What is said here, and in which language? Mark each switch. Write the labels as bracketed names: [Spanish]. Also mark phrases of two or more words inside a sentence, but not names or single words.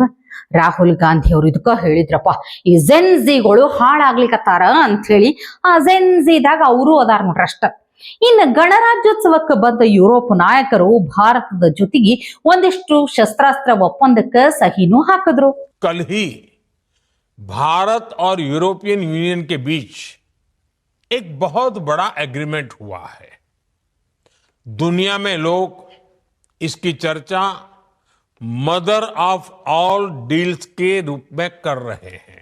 [Kannada] ರಾಹುಲ್ ಗಾಂಧಿ ಅವರು ಇದಕ್ಕ ಹೇಳಿದ್ರಪ್ಪ, ಈ ಜೆನ್ಜಿಗಳು ಹಾಳಾಗ್ಲಿಕತ್ತಾರ ಅಂತ ಹೇಳಿ. ಆ ಜೆನ್ಜಿದಾಗ ಅವರು ಅದಾರ ನೋಡ್ರಿ ಅಷ್ಟ. ಇನ್ನು ಗಣರಾಜ್ಯೋತ್ಸವಕ್ಕೆ ಬಂದ ಯುರೋಪ್ ನಾಯಕರು ಭಾರತದ ಜೊತೆಗೆ ಒಂದಿಷ್ಟು ಶಸ್ತ್ರಾಸ್ತ್ರ ಒಪ್ಪಂದಕ್ಕೆ ಸಹಿನೂ ಹಾಕಿದ್ರು. [Hindi] कल ही भारत और यूरोपियन यूनियन के बीच एक बहुत बड़ा एग्रीमेंट हुआ है। दुनिया में लोग इसकी चर्चा [English] mother of all deals [Hindi] के रूप में कर रहे हैं।